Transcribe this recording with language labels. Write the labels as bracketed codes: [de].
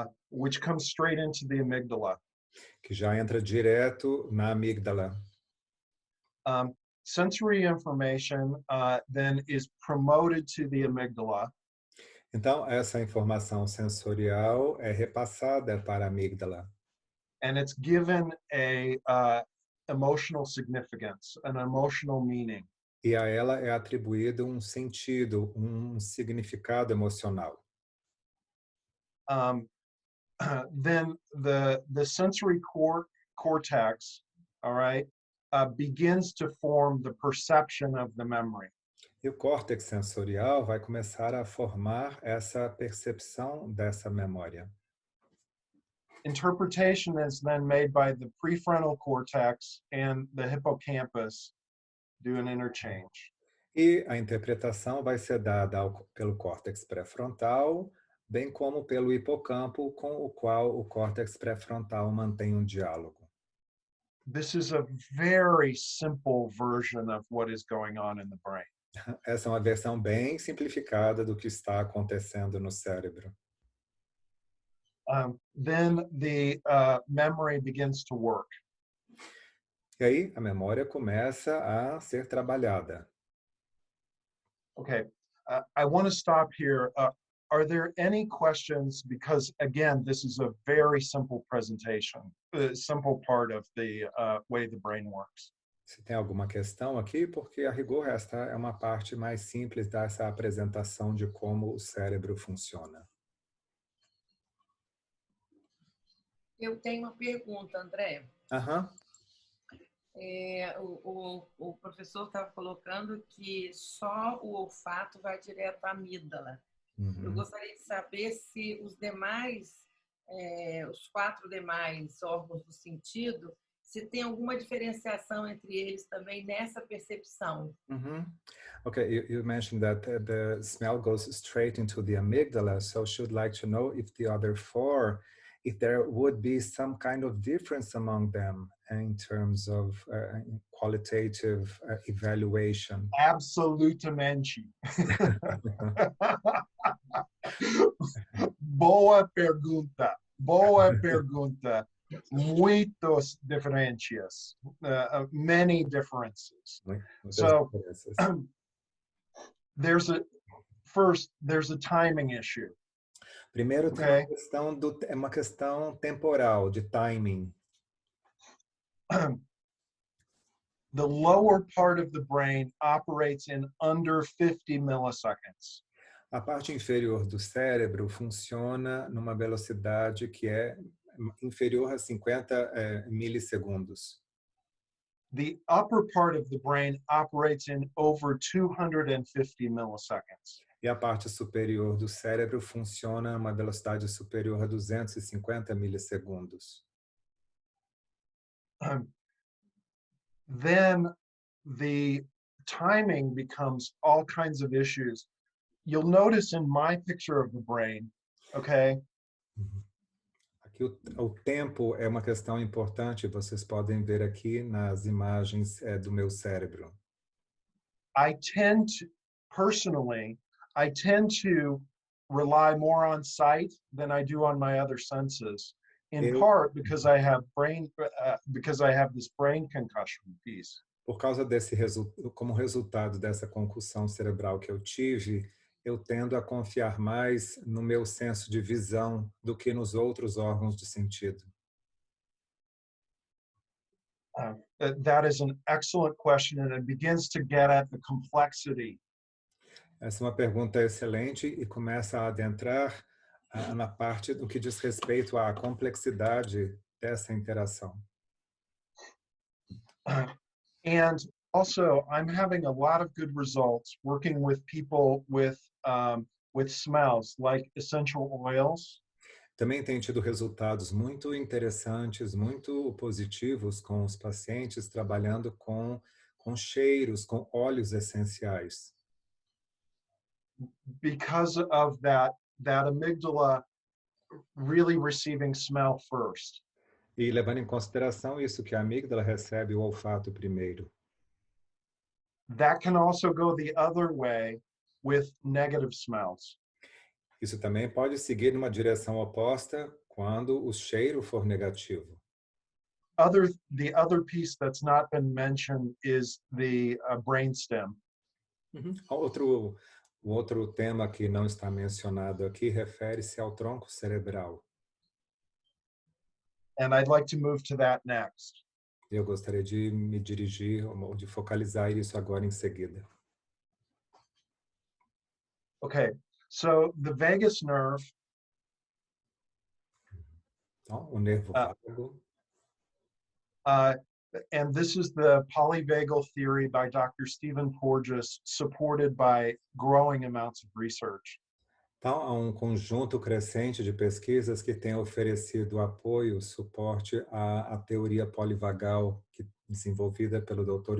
[en] Which comes straight into the amygdala. [pt] Que já entra direto na amígdala. [en] Sensory information then is promoted to the amygdala. [pt] Então, essa informação sensorial é repassada para a amígdala. [en] And it's given a emotional significance, an emotional meaning. [pt] E a ela é atribuído um sentido, um significado emocional. [en] Then the sensory cortex, all right, begins to form the perception of the memory. [pt] E o córtex sensorial vai começar a formar essa percepção dessa memória. [en] Interpretation is then made by the prefrontal cortex and the hippocampus do an interchange. [pt] E a interpretação vai ser dada pelo córtex pré-frontal, bem como pelo hipocampo, com o qual o córtex pré-frontal mantém um diálogo. [en] This is a very simple version of what is going on in the brain. [pt] Essa é uma versão bem simplificada do que está acontecendo no cérebro. [en] Then the memory begins to work. [pt] E aí a memória começa a ser trabalhada. [en] Okay, I want to stop here. Are there any questions? Because again, this is a very simple presentation, simple part of the way the brain works. [pt] Se tem alguma questão aqui, porque a rigor esta é uma parte mais simples dessa apresentação de como o cérebro funciona. Eu tenho uma pergunta, André. Aham. O professor estava colocando que só o olfato vai direto à amígdala. Eu Uhum. gostaria de saber se os demais, os 4 demais órgãos do sentido, se tem alguma diferenciação entre eles também nessa percepção. Mm-hmm. [en] Okay, you mentioned that the smell goes straight into the amygdala, so should like to know if the other 4, if there would be some kind of difference among them in terms of qualitative evaluation. [pt] Absolutamente. Boa pergunta. Boa pergunta. Muitas diferenças. [en] Many differences. So there's a timing issue. [pt] Primeiro tem Okay. é uma questão temporal, de timing. [en] The lower part of the brain operates in under 50 milliseconds. [pt] A parte inferior do cérebro funciona numa velocidade que é inferior a 50 milissegundos. [en] The upper part of the brain operates in over 250 milliseconds. [pt] E a parte superior do cérebro funciona a uma velocidade superior a 250 milissegundos. [en] Then the timing becomes all kinds of issues. You'll notice in my picture of the brain, okay? [pt] Aqui o tempo é uma questão importante, vocês podem ver aqui nas imagens do meu cérebro. [en] I tend to rely more on sight than I do on my other senses, in part because I have this brain concussion piece. [pt] Por causa como resultado dessa concussão cerebral que eu tive, eu tendo a confiar mais no meu senso de visão do que nos outros órgãos de sentido. [en] That is an excellent question, and it begins to get at the complexity. [pt] Essa é uma pergunta excelente e começa a adentrar na parte do que diz respeito à complexidade dessa interação. [en] And also, I'm having a lot of good results working with people with smells like essential oils. [pt] Também tem tido resultados muito interessantes, muito positivos com os pacientes trabalhando com cheiros, com óleos essenciais. [en] Because of that amygdala really receiving smell first. [pt] E levando em consideração isso, que a amígdala recebe o olfato primeiro. [en] That can also go the other way with negative smells. [pt] Isso também pode seguir numa direção oposta quando o cheiro for negativo. [en] The other piece that's not been mentioned is the brainstem. [pt] O outro tema que não está mencionado aqui refere-se ao tronco cerebral. [en] And I'd like to move to that next. [pt] Eu gostaria de me dirigir, ou de focalizar isso agora em seguida. [en] Okay, so the vagus nerve. [pt] Então, o nervo vago. [en] And this is the polyvagal theory by Dr. Stephen Porges, supported by growing amounts of research. [pt] Então, há um conjunto crescente de pesquisas que tem oferecido apoio, suporte à teoria polivagal desenvolvida pelo Dr.